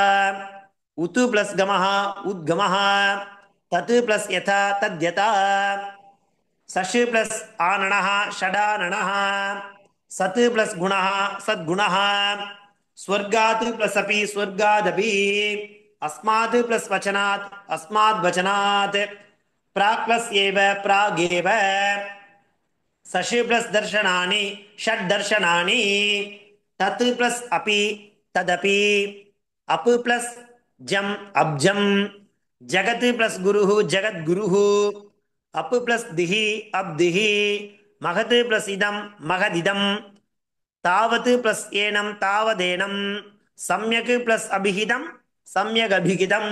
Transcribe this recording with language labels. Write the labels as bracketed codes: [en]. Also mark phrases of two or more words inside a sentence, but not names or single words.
[sa] उत् प्लस कमः उत्कमः. तत् प्लस यथा तद्यथा. षट् प्लस आननः षडाननः. सत् प्लस गुणः सद्गुणः. स्वर्गात् प्लस अपि स्वर्गादपि. अस्मात् प्लस वचनात् अस्माद् वचनात्. प्राक् प्लस एव प्रागेव. सशि प्लस दर्शनानि षड् दर्शनानि. तत् प्लस अपि तदपि. अप प्लस जम् अब्जम्, जगत् प्लस गुरु जगद्गुरु, अप् प्लस धिः अब्धिः, महत् प्लस इदम् महदिदम्, तावत् प्लस एनम् तावदेनम्, सम्यक् प्लस अभिहितम् सम्यग् अभिहितम्.